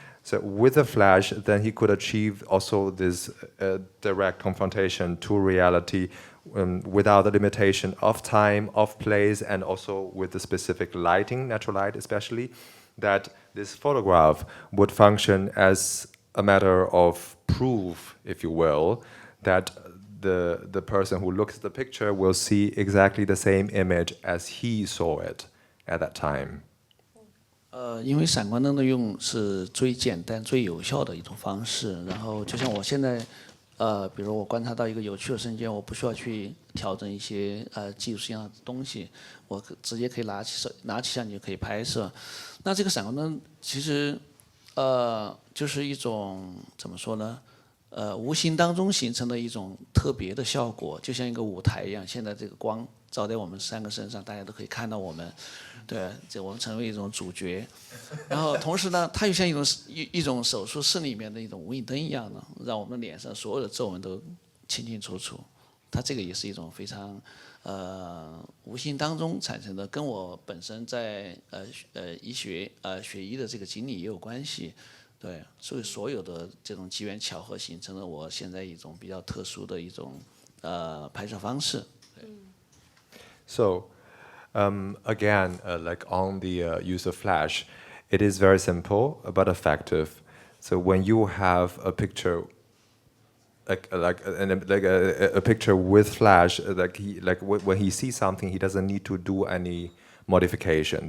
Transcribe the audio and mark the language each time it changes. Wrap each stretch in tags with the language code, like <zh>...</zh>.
<en>So with the flash, then he could achieve also this direct confrontation to reality without the limitation of time, of place, and also with the specific lighting, natural light especially, that this photograph would function as a matter of proof, if you will, that the person who looks at the picture will see exactly the same image as he saw it at that time.</en> <zh>因为闪光灯的用是最简单、最有效的一种方式。然后就像我现在，比如我观察到一个有趣的瞬间，我不需要去调整一些技术性的东西，我直接可以拿起相机就可以拍摄。那这个闪光灯其实，就是一种怎么说呢？无形当中形成的一种特别的效果，就像一个舞台一样。现在这个光照在我们3个身上，大家都可以看到我们。对，这我们成为一种主角，然后同时呢，它又像一种手术室里面的一种无影灯一样的，让我们脸上所有的皱纹都清清楚楚。它这个也是一种非常无形当中产生的，跟我本身在医学学医的这个经历也有关系。对，所以所有的这种机缘巧合形成了我现在一种比较特殊的一种拍摄方式。</zh> <en>So. Again, like on the use of flash, it is very simple but effective. So when you have a picture, like a picture with flash, when he sees something, he doesn't need to do any modification.</en>